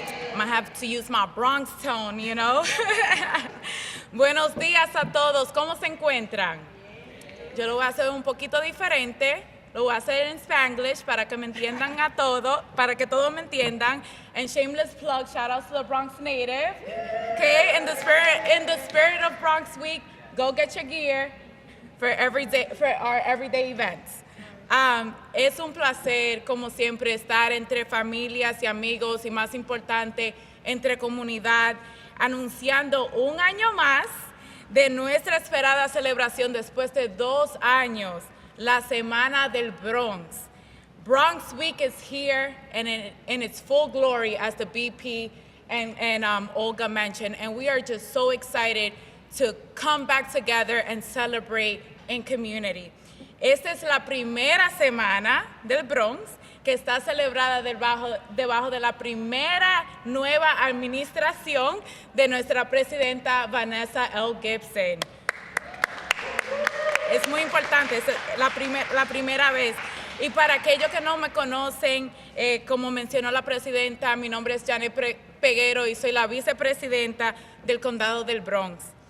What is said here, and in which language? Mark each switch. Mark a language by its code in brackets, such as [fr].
[en] I'm gonna have to use my Bronx tone, you know. [es] Buenos días a todos. ¿Cómo se encuentran? Yo lo voy a hacer un poquito diferente. Lo voy a hacer en Spanglish para que me entiendan a todo, para que todos me entiendan. [en] And shameless plug, shout out to the Bronx native. Okay, in the spirit of Bronx Week, go get your gear for our everyday events. [es] Es un placer, como siempre, estar entre familias y amigos y, más importante, entre comunidad, anunciando un año más de nuestra esperada celebración después de 2 años, la Semana del Bronx. [en] Bronx Week is here and in its full glory, as the BP and Olga mentioned, and we are just so excited to come back together and celebrate in community. [es] Esta es la primera semana del Bronx que está celebrada debajo de la primera nueva administración de nuestra presidenta Vanessa Gibson. Es muy importante, es la primera vez. Y para aquellos que no me conocen, como mencionó la presidenta, mi nombre es Janet Peguero y soy la vicepresidenta del Condado del Bronx.